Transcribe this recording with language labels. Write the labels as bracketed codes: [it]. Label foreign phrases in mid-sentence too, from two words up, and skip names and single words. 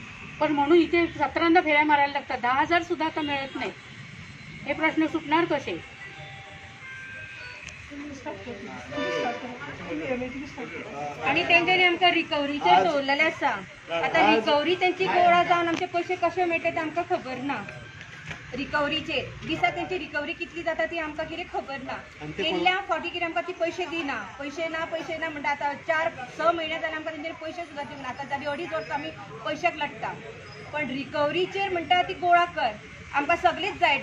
[mr] पण म्हणून इथे 17दा फेऱ्या मारायला लागतात, 10,000 सुद्धा आता मिळत नाही। हे प्रश्न सुटणार कसे? [kok] आणि त्यांच्यानी आमका रिकव्हरीचे ठेवलेले आसा। आता रिकव्हरी त्यांची गोळा जाऊन आमचे पैसे कसे मिळतात ते आमका खबर ना। रिकव्हरीचे दिसा त्यांची रिकव्हरी कितली जाता ती आमका कितें खबर ना। केल्ल्या फावटी कितें आमकां ती पैसे दिना, पैसे ना म्हणटा। आता 4-6 महिने जाले आमकां तेंचे पैसे सुद्धा दिवना। आता जाली 2.5 वर्सां आमी पैशाक लागता। पण रिकव्हरीचेर म्हणटा ती गोळा कर आमकां सगळीच जाय।